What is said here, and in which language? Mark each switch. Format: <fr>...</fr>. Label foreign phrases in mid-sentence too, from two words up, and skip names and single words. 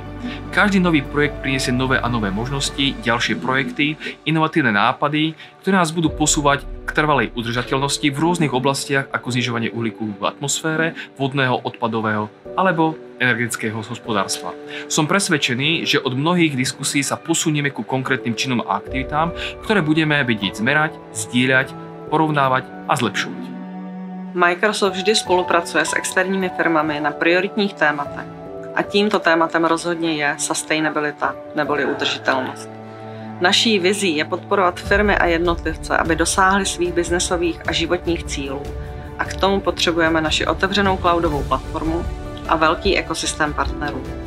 <sk>Každý nový projekt prinesie nové a nové možnosti, ďalšie projekty, inovatívne nápady, ktoré nás budú posúvať k trvalej udržateľnosti v rôznych oblastiach ako znižovanie uhlíku v atmosfére, vodného, odpadového alebo energetického hospodárstva. Som presvedčený, že od mnohých diskusí sa posunieme ku konkrétnym činom a aktivitám, ktoré budeme vedieť zmerať, zdieľať, porovnávať a zlepšovať.</sk> <cs>Microsoft vždy spolupracuje s externími firmami na prioritních tématech a tímto tématem rozhodně je sustainabilita neboli udržitelnost. Naší vizí je podporovat firmy a jednotlivce, aby dosáhli svých biznesových a životních cílů a k tomu potřebujeme naši otevřenou cloudovou platformu a velký ekosystém partnerů.</cs>